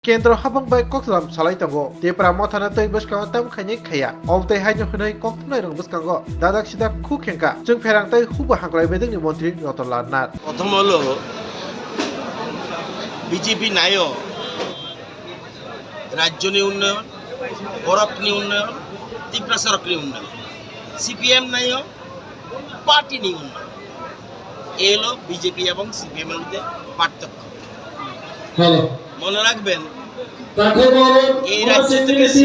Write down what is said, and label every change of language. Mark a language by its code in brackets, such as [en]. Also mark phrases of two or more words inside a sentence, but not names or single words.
[trp] Kendro habang bay koklam salai tango tepra mothana tei buskang tam khani khaya oltai haino hunai koknai rong buskango dadak sida khu khenka jung pherang tai huba hanglai bedeng ni মন্ত্রী রতনলাল নাথ [bn] প্রথম হলো বিজেপি নাইও রাজ্য নি উন্নয়ন [trp] বরক নি [bn] উন্নয়ন ত্রিপুরা সড়ক নি উন্নয়ন সিপিএম নাইও পার্টি নি উন্নয়ন এলো বিজেপি এবং সিপিএম এর মধ্যে পার্থক্য মনে রাখবেন এই রাজ্য থেকে